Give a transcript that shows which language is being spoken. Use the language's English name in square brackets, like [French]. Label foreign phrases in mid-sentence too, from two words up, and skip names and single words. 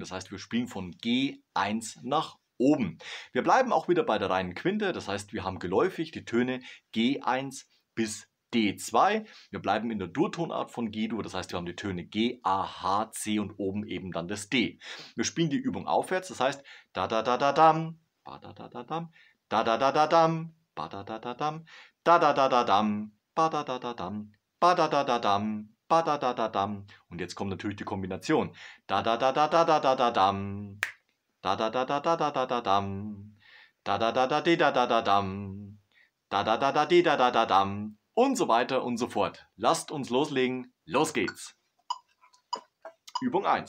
[German] Das heißt, wir spielen von G1 nach oben. Wir bleiben auch wieder bei der reinen Quinte, das heißt, wir haben geläufig die Töne G1 bis D2. Wir bleiben in der Durtonart von G-Dur, das heißt, wir haben die Töne G, A, H, C und oben eben dann das D. Wir spielen die Übung aufwärts, das heißt, da da da da dam, ba da da da dam, da da da da dam, ba da da da dam, da da da da dam, ba da da da dam, ba da da da dam, ba da da da dam. Und jetzt kommt natürlich die Kombination. Da da da da da da da da dam, da da da da da da da da dam, da da da da da da da da dam, da da da da da da da dam und so weiter und so fort. Lasst uns loslegen. Los geht's. Übung 1.